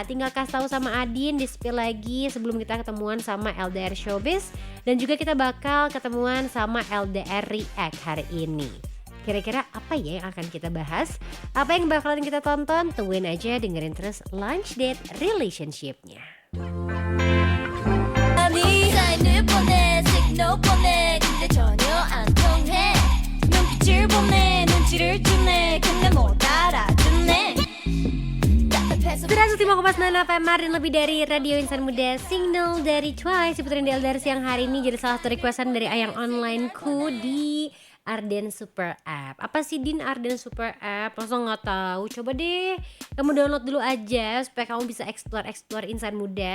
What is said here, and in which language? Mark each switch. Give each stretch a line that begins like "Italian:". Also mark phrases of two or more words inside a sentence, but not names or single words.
Indonesian: Tinggal kasih tahu sama Adin, di-spill lagi sebelum kita ketemuan sama LDR Showbiz. Dan juga kita bakal ketemuan sama LDR React hari ini. Kira-kira apa ya yang akan kita bahas? Apa yang bakalan kita tonton? Tungguin aja, dengerin terus Lunch Date Relationship-nya.
Korean: 사인을 보내 시그널 보내 근데 전혀 안 통해 눈빛을 보내 눈치를 주네 근데 못 알아주네
Indonesian: 105,6 FM dan lebih dari Radio Insan Muda, Signal dari Twice. Diputerin di LDR siang hari ini jadi salah satu requestan dari Ayang Online-ku di Arden Super App. Apa sih Din Arden Super App? Langsung nggak tahu. Coba deh kamu download dulu aja supaya kamu bisa explore insan muda.